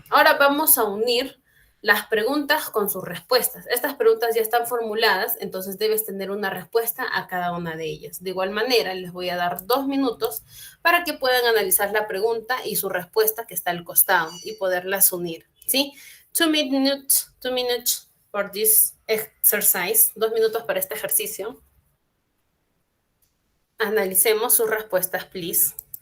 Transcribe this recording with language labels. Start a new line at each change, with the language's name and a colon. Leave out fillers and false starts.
Spanish: Ahora vamos a unir las preguntas con sus respuestas. Estas preguntas ya están formuladas, entonces debes tener una respuesta a cada una de ellas. De igual manera, les voy a dar 2 minutos para que puedan analizar la pregunta y su respuesta que está al costado y poderlas unir, ¿sí?
English: 2 minutes for this exercise.
Spanish: 2 minutos para este ejercicio. Analicemos sus respuestas, please.